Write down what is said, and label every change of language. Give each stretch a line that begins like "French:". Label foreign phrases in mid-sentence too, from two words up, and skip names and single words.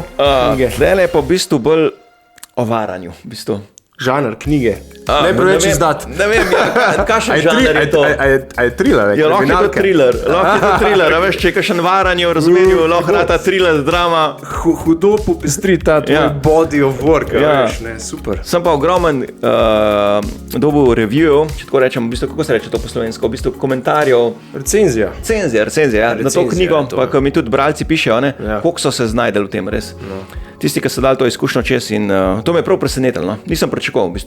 Slovenian: Zdaj je pa v bistvu bolj o varanju. V bistvu. Žanr knjige. Ne preveč izdat. Ne vem, kakšen žanr je to? A je thriller? Lahko je to thriller. A veš, če je kakšen varanje v razmerju, lahko je ta thriller, drama. Hudo popestri ta tvoj
English: body of work,
Slovenian: veš, ne, super. Sem pa ogromen dobil review, če tako rečem, v bistvu, kako se reče to po slovensko, v bistvu komentarjev. Recenzija, na to knjigo, pa ko mi tudi bralci pišejo, koliko so se znajdeli v tem, res. Tisti, ki so dali to izkušnjo čez in to me je prav presenetilo, nisem pričakoval v bistvu.